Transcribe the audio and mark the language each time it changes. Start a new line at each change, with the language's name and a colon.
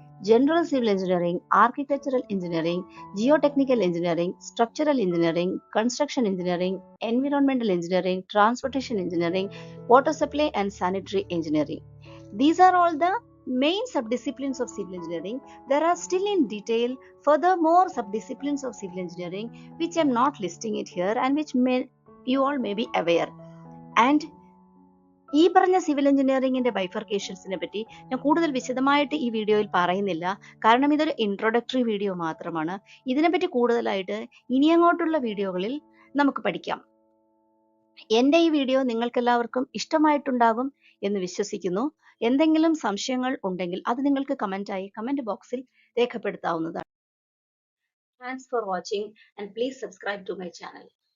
English: General civil engineering, architectural engineering, geotechnical engineering, structural engineering, construction engineering, environmental engineering, transportation engineering, water supply and sanitary engineering. These are all the main sub-disciplines of civil engineering. There are still in detail furthermore sub-disciplines of civil engineering which I am not listing it here and which you all may be aware.
Malayalam: And ഈ പറഞ്ഞ civil എഞ്ചിനീയറിംഗിന്റെ ബൈഫർക്കേഷൻസിനെ പറ്റി ഞാൻ കൂടുതൽ വിശദമായിട്ട് ഈ വീഡിയോയിൽ പറയുന്നില്ല. കാരണം ഇതൊരു ഇൻട്രൊഡക്ടറി വീഡിയോ മാത്രമാണ്. ഇതിനെപ്പറ്റി കൂടുതലായിട്ട് ഇനി അങ്ങോട്ടുള്ള വീഡിയോകളിൽ നമുക്ക് പഠിക്കാം. എൻ്റെ ഈ വീഡിയോ നിങ്ങൾക്കെല്ലാവർക്കും ഇഷ്ടമായിട്ടുണ്ടാകും എന്ന് വിശ്വസിക്കുന്നു. എന്തെങ്കിലും സംശയങ്ങൾ ഉണ്ടെങ്കിൽ അത് നിങ്ങൾക്ക് കമന്റ് ബോക്സിൽ രേഖപ്പെടുത്താവുന്നതാണ്.
English: Thanks for watching and please subscribe to my channel.